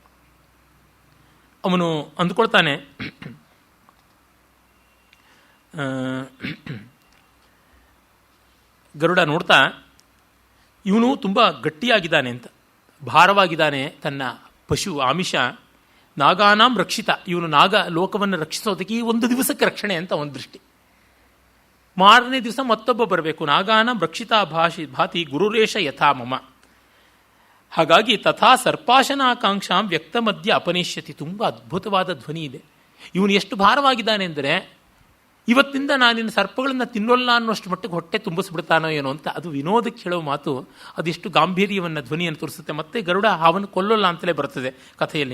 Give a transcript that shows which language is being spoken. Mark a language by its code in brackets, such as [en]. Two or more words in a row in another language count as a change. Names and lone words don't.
[kn] ಅವನು ಅಂದುಕೊಳ್ತಾನೆ, ಗರುಡ ನೋಡ್ತಾ ಇವನು ತುಂಬ ಗಟ್ಟಿಯಾಗಿದ್ದಾನೆ ಅಂತ, ಭಾರವಾಗಿದ್ದಾನೆ. [sa] ತನ್ನ ಪಶು ಆಮಿಷ ನಾಗಾನಾಂ ರಕ್ಷಿತ, [kn] ಇವನು ನಾಗ ಲೋಕವನ್ನು ರಕ್ಷಿಸೋದಕ್ಕೆ ಈ ಒಂದು ದಿವಸಕ್ಕೆ ರಕ್ಷಣೆ ಅಂತ ಒಂದು ದೃಷ್ಟಿ. ಮಾರನೇ ದಿವಸ ಮತ್ತೊಬ್ಬ ಬರಬೇಕು. [sa] ನಾಗಾನಾಂ ರಕ್ಷಿತಾ ಭಾತಿ ಗುರುರೇಶ ಯಥಾ ಮಮ. ಹಾಗಾಗಿ ತಥಾ ಸರ್ಪಾಶನಾಕಾಂಕ್ಷಾಂ ವ್ಯಕ್ತ ಮಧ್ಯ ಅಪನಿಷ್ಯತಿ. [kn] ತುಂಬ ಅದ್ಭುತವಾದ ಧ್ವನಿ ಇದೆ. ಇವನು ಎಷ್ಟು ಭಾರವಾಗಿದ್ದಾನೆ ಅಂದರೆ ಇವತ್ತಿಂದ ನಾನಿನ್ನು ಸರ್ಪಗಳನ್ನು ತಿನ್ನೋಲ್ಲ ಅನ್ನೋಷ್ಟು ಮಟ್ಟಿಗೆ ಹೊಟ್ಟೆ ತುಂಬಿಸ್ಬಿಡ್ತಾನೋ ಏನೋ ಅಂತ. ಅದು ವಿನೋದಕ್ಕೆ ಹೇಳೋ ಮಾತು. ಅದೆಷ್ಟು ಗಾಂಭೀರ್ಯವನ್ನು ಧ್ವನಿಯನ್ನು ತೋರಿಸುತ್ತೆ. ಮತ್ತೆ ಗರುಡ ಅವನು ಕೊಲ್ಲೋಲ್ಲ ಅಂತಲೇ ಬರ್ತದೆ ಕಥೆಯಲ್ಲಿ.